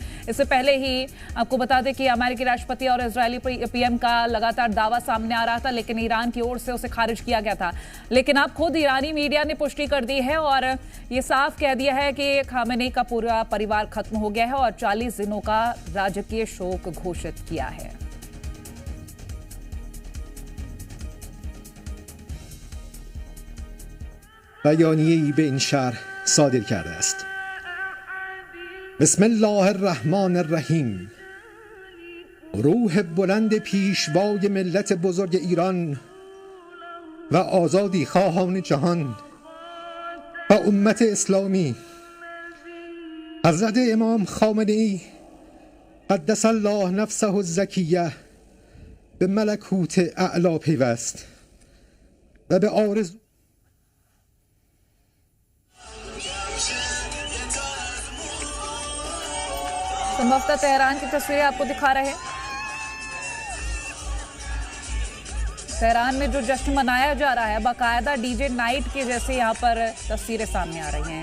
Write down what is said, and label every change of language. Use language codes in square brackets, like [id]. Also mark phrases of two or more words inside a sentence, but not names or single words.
[hi] इससे पहले ही आपको बता दें कि अमेरिकी राष्ट्रपति और इजरायली पीएम का लगातार दावा सामने आ रहा था, लेकिन ईरान की ओर से उसे खारिज किया गया था। लेकिन अब खुद ईरानी मीडिया ने पुष्टि कर दी है और ये साफ कह दिया है कि खामेनेई का पूरा परिवार खत्म हो गया है और 40 दिनों का राजकीय शोक घोषित किया है। [fa] بیانیه‌ای به این شهر صادر کرده است. [ar] بسم الله الرحمن الرحیم. [fa] روح بلند پیشوای ملت بزرگ ایران و آزادی خواهان جهان و امت اسلامی، حضرت امام خامنه‌ای [ar] قدس الله نفسه الزکیه [fa] به ملکوت اعلی پیوست و به آرزو [hi] संभवतः तेहरान की तस्वीरें आपको दिखा रहे हैं। तेहरान में जो जश्न मनाया जा रहा है, बाकायदा [en] DJ night [hi] के जैसे यहाँ पर तस्वीरें सामने आ रही हैं।